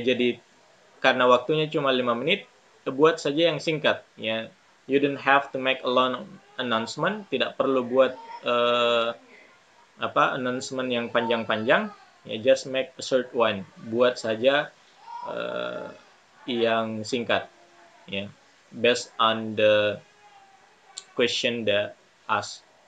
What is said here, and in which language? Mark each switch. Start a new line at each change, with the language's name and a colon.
Indonesian: Jadi karena waktunya cuma 5 menit, buat saja yang singkat, ya.
English: You don't have to make a long announcement.
Indonesian: Tidak perlu buat announcement yang panjang-panjang.
English: Ya, just make a short one.
Indonesian: Buat saja yang singkat, ya.
English: Based on the question that asked.